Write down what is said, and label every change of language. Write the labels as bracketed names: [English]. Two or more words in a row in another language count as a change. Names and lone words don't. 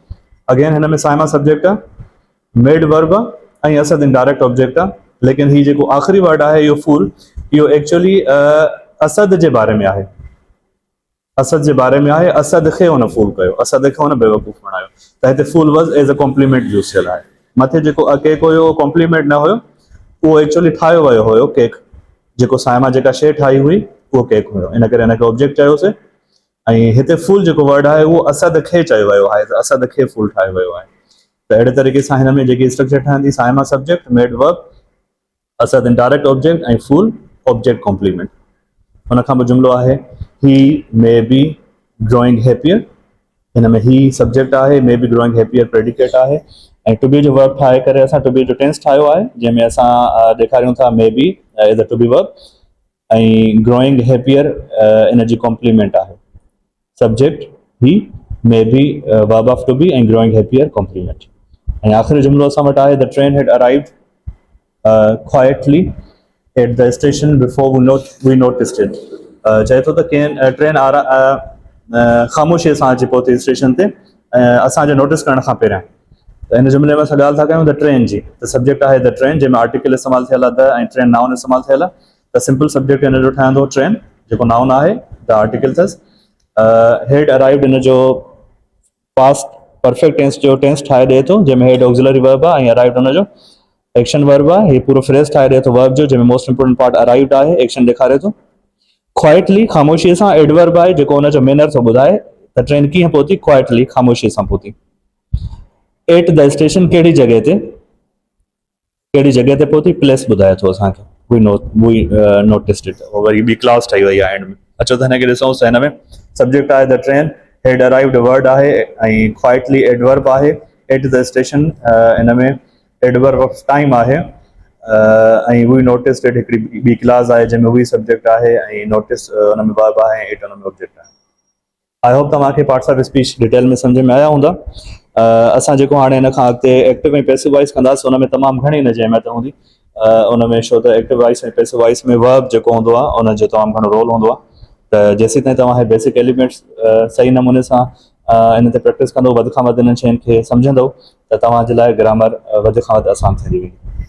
[Sindhi] अगेन हिन में साइमा सब्जेक्ट आहे, [English] made verb [Sindhi] आहे ऐं असद [English] indirect object [Sindhi] आहे। लेकिन ही जेको आख़िरी वर्ड आहे इहो फूल, इहो एक्चुअली असद जे बारे में आहे। असद जे बारे में आहे, असद खे हुन फूल कयो, असद खे हुन बेवकूफ़ बणायो। त हिते [English] fool was as a complement use [Sindhi] थियल आहे। मथे जेको केक हुयो उहो कॉम्प्लीमेंट न हुयो, उहो एक्चुअली ठाहियो वियो हुयो केक। जेको साइमा जेका शइ ठाही हुई उहो केक हुयो, इन करे हिनखे ऑब्जेक्ट चयोसीं। ऐं हिते फूल जेको वर्ड आहे उहो असद खे चयो वियो आहे, त असद खे फूल ठाहियो वियो आहे। त अहिड़े तरीक़े सां हिन में जेकी स्ट्रक्चर ठहंदी साइमा सब्जेक्ट, [English] made verb, [Sindhi] असद [English] indirect object [Sindhi] ऐं [English] fool object complement. [Sindhi] हुन खां पोइ जुमिलो आहे [English] he may be growing happier. [Sindhi] हिन में [English] he subject [Sindhi] आहे, [English] may be growing happier predicate [Sindhi] आहे ऐं [English] to be [Sindhi] जो वर्ब ठाहे करे असां [English] to be [Sindhi] जो टेंस ठाहियो आहे जंहिंमें असां ॾेखारियूं था [English] may be as a to be verb [Sindhi] ऐं [English] growing happier [Sindhi] इन जी कॉम्प्लीमेंट आहे। [English] subject he, may be verb of to be [Sindhi] ऐं [English] growing happier complement. [Sindhi] ऐं आख़िरी जुमिलो असां वटि आहे [English] the train had arrived quietly at the station before we noticed it. [Sindhi] चए थो त ट्रेन ख़ामोशीअ सां अची पहुती स्टेशन ते असांजे नोटिस करण खां पहिरियां। त हिन जुमिले में असां ॻाल्हि था कयूं [English] the train [Sindhi] जी। त सब्जेक्ट आहे [English] the train [Sindhi] जंहिंमें आर्टिकल इस्तेमालु थियल आहे द ऐं ट्रेन नाउन इस्तेमालु थियल आहे। त [English] simple subject [Sindhi] हिन जो ठहंदो ट्रेन जेको नाउन आहे, [English] the article [Sindhi] अथसि। [English] had arrived [Sindhi] इन जो [English] past perfect tense [Sindhi] जो टेंस ठाहे ॾिए थो जंहिंमें [English] had auxiliary verb [Sindhi] आहे ऐं अराइव्ड हुन जो [English] action verb [Sindhi] आहे। हे पूरो फ्रेज़ ठाहे ॾिए थो वर्ब जो जंहिंमें [English] most important part arrived [Sindhi] आहे, एक्शन ॾेखारे थो। क्वाइटली ख़ामोशीअ सां एडवर्ब आहे जेको हुनजो मैनर थो ॿुधाए त ट्रेन कीअं पहुती, क्वाइटली ख़ामोशीअ सां पहुती। [English] at the station [Sindhi] कहिड़ी जॻह ते पहुती, प्लेस ॿुधाए थो असांखे, [English] we noticed it. [Sindhi] वरी ॿी क्लास ठही वई आहे एंड में। अचो त हिनखे ॾिसूं त हिन में सब्जेक्ट आहे [English] the train, had arrived word [Sindhi] आहे ऐं क्वाइटली एडवर्ब आहे [English] at the station [Sindhi] इन में [English] adverb of time [Sindhi] आहे ऐं [English] we notice [Sindhi] हिकिड़ी ॿी क्लास आहे जंहिंमें [English] we subject [Sindhi] आहे ऐं नोटिस हुन में वर्ब आहे एट हुन में ऑब्जेक्ट आहे। [English] I hope [Sindhi] तव्हांखे [English] parts of speech [Sindhi] डिटेल में सम्झ में आया हूंदा। असां जेको हाणे हिन खां अॻिते एक्टिव ऐं [English] passive voice [Sindhi] कंदासीं हुन में तमामु घणी हिन जी अहमियत हूंदी उन में, छो त [English] active voice [Sindhi] ऐं [English] passive voice [Sindhi] में वर्ब जेको हूंदो आहे उन जो तमामु घणो रोल हूंदो आहे। त जेसीं ताईं तव्हां [English] basic elements [Sindhi] सही नमूने सां इन ते प्रैक्टिस कंदो, वधि खां वधि इन शयुनि खे सम्झंदो त तव्हांजे लाइ ग्रामर वधि खां वधि आसान थी वेंदी।